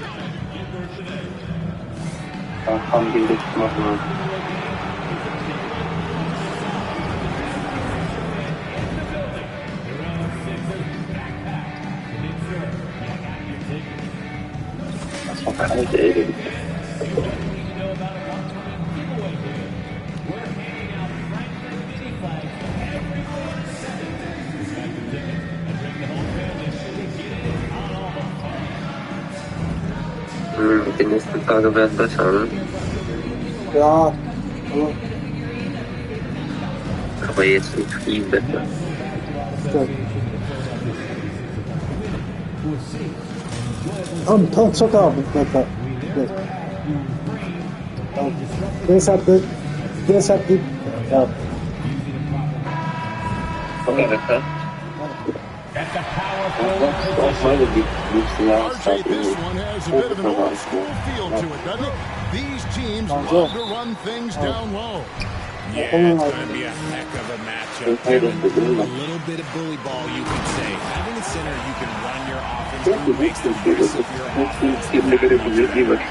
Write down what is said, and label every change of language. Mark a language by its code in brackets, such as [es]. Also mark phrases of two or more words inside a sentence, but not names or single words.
[tr] Tam birde tutmak lazım. Hadi eğlenelim. [de] Die nächsten Tage werden besser, ne? Ja. Aber jetzt nicht viel besser. [tr] Tam çok abi. [de] Deshalb ja. Okay, besser. Auch meine liebsten Jahreszeiten. [en] These teams love to run things down low. Yeah, it's going to be a heck of a matchup. A little bit of bully ball, you could say. Having a center you can run your offense through makes the voice of your offense.